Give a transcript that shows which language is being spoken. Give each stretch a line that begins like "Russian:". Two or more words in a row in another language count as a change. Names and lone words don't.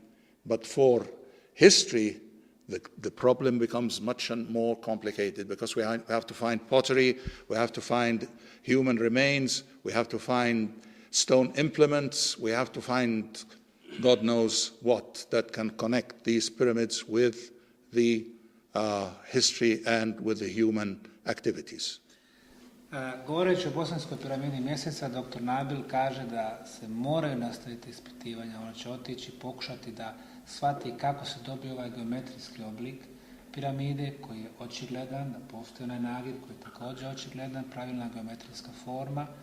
English: But for history, the problem becomes much more complicated, because we have to find pottery, we have to find human remains, we have to find stone implements, we have to find God knows what that can connect these pyramids with the history and with the human activities.
Bosnian: Govoreći o bosanskoj piramidi mjeseca, dr. Nabil kaže da se moraju nastaviti ispitivanja. On će otići, pokušati da shvati kako se dobije ovaj geometrijski oblik piramide, koji je očigledan, da postoji onaj nagib koji je također očigledan, pravilna geometrijska forma.